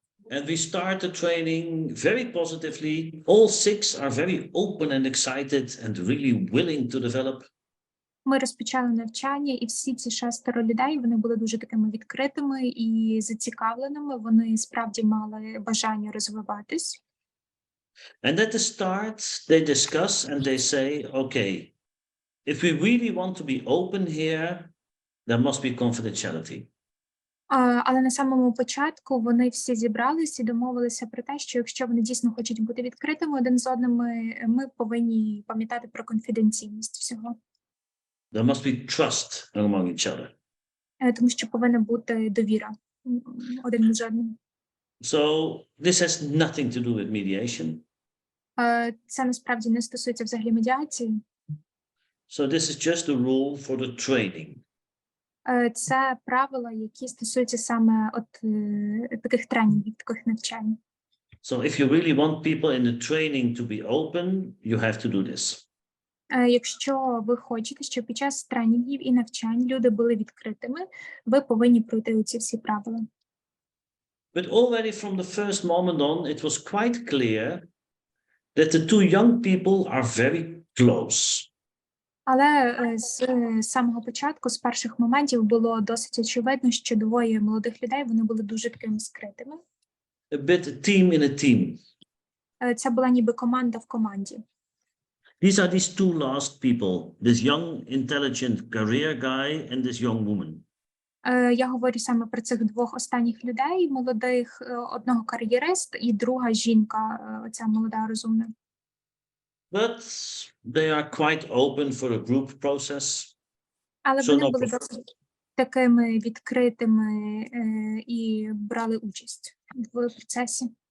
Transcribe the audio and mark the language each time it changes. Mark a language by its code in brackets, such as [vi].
[en] And we start the training very positively. All 6 are very open and excited and really willing to develop. [uk] Ми розпочали навчання, і всі ці 6 людей, вони були дуже такими відкритими і зацікавленими. Вони справді мали бажання розвиватись. [en] And at the start, they discuss and they say, okay, if we really want to be open here, there must be confidentiality. [uk] Але на самому початку вони всі зібралися і домовилися про те, що якщо вони дійсно хочуть бути відкритими один з одним, ми повинні пам'ятати про конфіденційність всього. [en] There must be trust among each other. [uk] Тому що повинна бути довіра один з одним. [en] So this has nothing to do with mediation. [uk] Це насправді не стосується взагалі медіації. [en] So this is just a rule for the training. [uk] Це правила, які стосуються саме таких тренінгів, таких навчань. [en] So if you really want people in the training to be open, you have to do this. [uk] Якщо ви хочете, щоб під час тренінгів і навчань люди були відкритими, ви повинні пройти ці всі правила. [en] But already from the first moment on, it was quite clear that the two young people are very close. [uk] Але з самого початку, з перших моментів, було досить очевидно, що двоє молодих людей, вони були дуже такими скритими. [en] A bit a team in a team. [uk] Це була ніби команда в команді. [en] These are these two last people, this young, intelligent career guy and this young woman. [uk] Я говорю саме про цих двох останніх людей, молодих, одного кар'єрист і друга жінка, ця молода розумна. [en] But they are quite open for a group process. [uk] Але вони були досить такими відкритими і брали участь в процесі.